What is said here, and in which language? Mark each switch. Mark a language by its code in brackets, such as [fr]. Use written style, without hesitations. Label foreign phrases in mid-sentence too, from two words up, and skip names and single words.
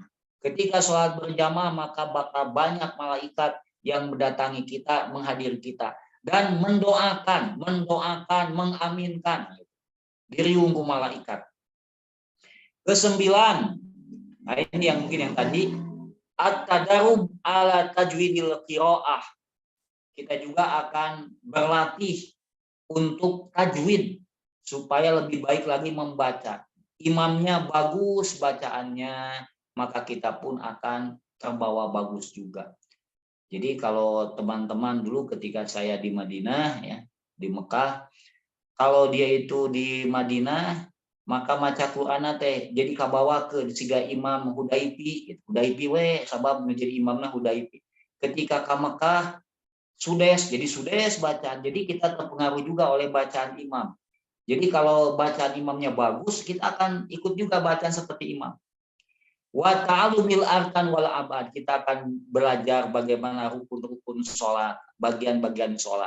[id] Ketika sholat berjamaah, maka bakal banyak malaikat yang mendatangi kita, menghadiri kita dan mendoakan, mengaminkan. [su] Diriung ke [id] malaikat. Ke-9, nah ini yang mungkin yang tadi, [ar] at-tadarrub ala tajwidil qiraah. [id] Kita juga akan berlatih untuk tajwid supaya lebih baik lagi membaca. Imamnya bagus bacaannya, maka kita pun akan terbawa bagus juga. Jadi kalau teman-teman dulu ketika saya di Madinah, ya, di Mekah, kalau dia itu di Madinah, maka [su] maca Quran teh jadi kabawa ke siga Imam Hudaipi we sabab [id] menjadi imamnya Hudaipi. Ketika ke Mekah sudes, jadi sudes bacaan. Jadi kita terpengaruh juga oleh bacaan imam. Jadi kalau bacaan imamnya bagus, kita akan ikut juga bacaan seperti imam. [ar] Wa ta'allumil arkan wal abad. [id] Kita akan belajar bagaimana rukun-rukun sholat, bagian-bagian sholat.